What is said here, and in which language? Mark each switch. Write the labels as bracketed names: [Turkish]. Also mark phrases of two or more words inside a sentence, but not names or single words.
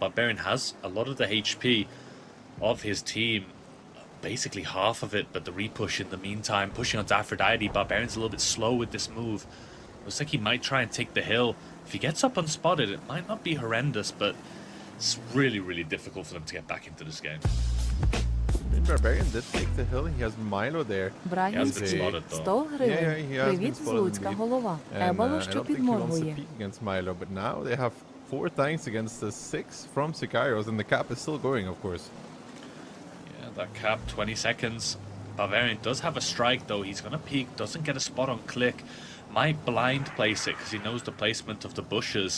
[English] Barbarian has a lot of the HP of his team, basically half of it, but the repush in the meantime, pushing onto Aphrodite. Barbarian's a little bit slow with this move. Looks like he might try and take the hill. If he gets up unspotted, it might not be horrendous, but it's really, really difficult for them to get back into this game. Barbarian did take the hill. He has Milo there. [Ukrainian] Брагінський 100 гривень. Привіт з Луцька, голова. Ебало, що підморгує. [English] Against Milo, but now they have 4 tanks against the 6 from Sicarios, and the cap is still going, of course. Yeah, that cap, 20 seconds. Barbarian does have a strike, though. He's going to peek, doesn't get a spot on click. Might blind place it, because he knows the placement of the bushes.